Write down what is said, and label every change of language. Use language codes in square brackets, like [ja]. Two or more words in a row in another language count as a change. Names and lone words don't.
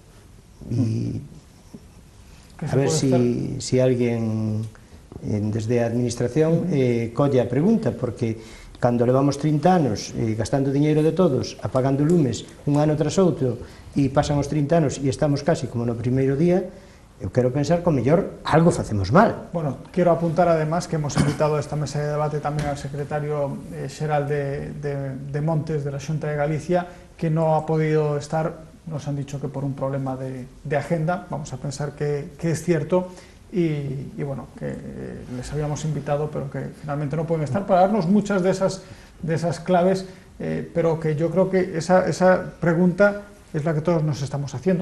[gl] E a ver si alguén desde a administración colle a pregunta, porque cando levamos 30 anos gastando diñeiro de todos, apagando lumes un ano tras outro, e pasan os 30 anos e estamos casi como no primeiro día, eu quero pensar que o mellor algo facemos mal. [es] Bueno, quiero apuntar además que hemos invitado a esta mesa de debate tamén al secretario xeral de Montes de la Xunta de Galicia, que no ha podido estar, nos han dicho que por un problema de agenda, vamos a pensar que es cierto, y bueno, que les habíamos invitado, pero que finalmente no pueden estar, para darnos muchas de esas claves, pero que yo creo que esa pregunta es la que todos nos estamos haciendo.